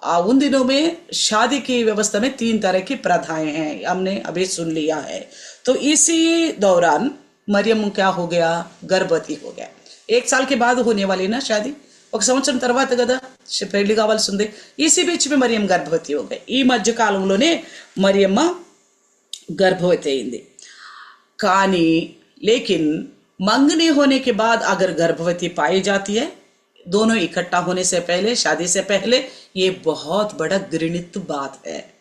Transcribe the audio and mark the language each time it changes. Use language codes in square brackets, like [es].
[hi] उन दिनों में शादी की व्यवस्था में 3 तरह की प्रथाएं हैं, हमने अभी सुन लिया है. तो इसी दौरान मरियम क्या हो गया? गर्भवती हो गया. 1 साल के बाद होने वाली ना शादी, [te] 1 సంవత్సరం తర్వాత కదా పెళ్లి కావాల్సి ఉంది. [hi] इसी बीच में मरियम गर्भवती हो गई. [te] ఈ మధ్య కాలంలోనే మరియమ్మ गर्भवती అయింది. [hi] కానీ लेकिन मंगनी होने के बाद अगर गर्भवती पाई जाती है दोनों इकट्ठा होने से पहले, शादी से पहले, ये बहुत बड़ा घृणित बात है.